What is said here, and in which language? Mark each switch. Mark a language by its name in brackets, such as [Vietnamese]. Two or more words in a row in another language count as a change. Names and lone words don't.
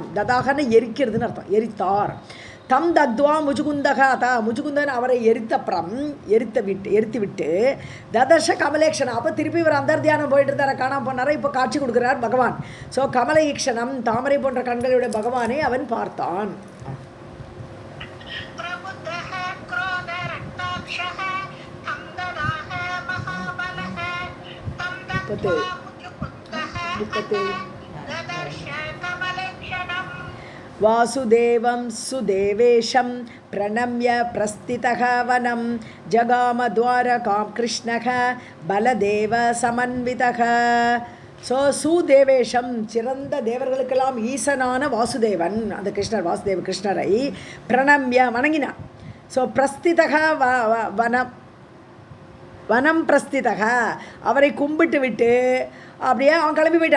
[Tamil] ததாகன்னு எரிக்கிறதுன்னு அர்த்தம், எரித்தார். [Sanskrit] तं दग्ध्वा मुचुकुन्दः अथ, [Tamil] முச்சுகுந்தன் அவரை எரித்து விட்டு [Sanskrit] ददर्श कमलेक्षणम्. [Tamil] அப்போ திருப்பி இவர் அந்தர்தியானம் போயிட்டு இருந்தார, காணாம போனார. இப்போ காட்சி கொடுக்குறார் பகவான். ஸோ கமலேக்ஷனம், தாமரை போன்ற கண்களுடைய பகவானை அவன் பார்த்தான். [Sanskrit] वासुदेवं सुदेवेशं प्रणम्य प्रस्थितः वनं जगाम द्वारकां कृष्णः बलदेव समन्वितः. [Tamil] ஸோ சுதேவேஷம், சிறந்த தேவர்களுக்கெல்லாம் ஈசனான வாசுதேவன், அந்த கிருஷ்ணர், வாசுதேவ கிருஷ்ணரை பிரணம்ய வணங்கினான். ஸோ [Sanskrit] प्रस्थितः वनं प्रस्थितः, [Tamil] அவரை கும்பிட்டு விட்டு அப்படியே அவன் கிளம்பி போயிட்டான்.